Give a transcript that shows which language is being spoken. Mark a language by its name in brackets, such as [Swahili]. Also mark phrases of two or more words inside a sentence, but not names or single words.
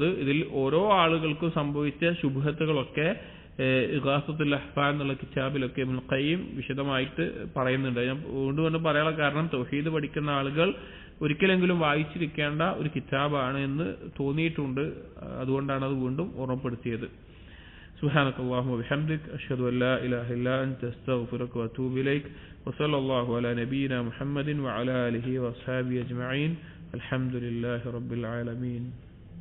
[Malayalam] ഇതിൽ ഓരോ ആളുകൾക്കും സംഭവിച്ച ശുബ്ഹത്തുകളൊക്കെ ഇഗാസത്തുൽ അഹ്ഫാൻ എന്നുള്ള കിതാബിലൊക്കെ ഇബ്നുൽ ഖയ്യിം വിശദമായിട്ട് പറയുന്നുണ്ട്. ഞാൻ വീണ്ടും പറയാനുള്ള കാരണം, തൗഹീദ് പഠിക്കുന്ന ആളുകൾ ഒരിക്കലെങ്കിലും വായിച്ചിരിക്കേണ്ട ഒരു കിതാബാണ് എന്ന് തോന്നിയിട്ടുണ്ട്. അതുകൊണ്ടാണ് അത് വീണ്ടും ഓർമ്മപ്പെടുത്തിയത്. [Arabic] سبحانك اللهم وبحمدك أشهد أن لا إله إلا أنت أستغفرك وأتوب إليك وصلى الله على نبينا محمد وعلى آله وأصحابه أجمعين الحمد لله رب العالمين.